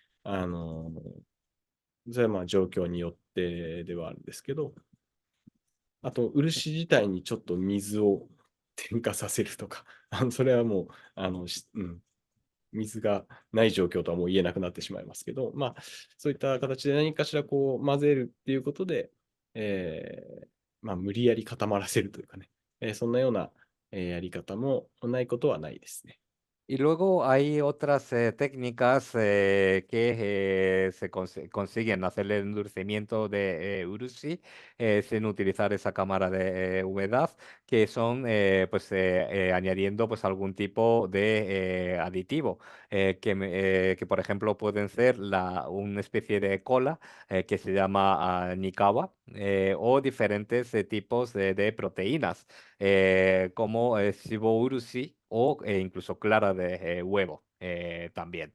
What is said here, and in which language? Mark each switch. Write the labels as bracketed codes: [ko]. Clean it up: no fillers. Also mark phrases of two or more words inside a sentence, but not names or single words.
[ja] それは状況によってではあるんですけど、あと、漆自体にちょっと水を添加させるとか、それはもう、水がない状況とはもう言えなくなってしまいますけど、そういった形で何かしらこう混ぜるっていうことで、 無理やり固まらせるというかね、そんなような、やり方もないことはないですね。 [es] Y luego hay otras técnicas que consiguen hacer el endurecimiento de urushi sin utilizar esa cámara de humedad, que son añadiendo pues algún tipo de aditivo, que por ejemplo pueden ser una especie de cola que se llama Nikawa, o diferentes tipos de proteínas como Shibo Urushi o incluso clara de huevo también.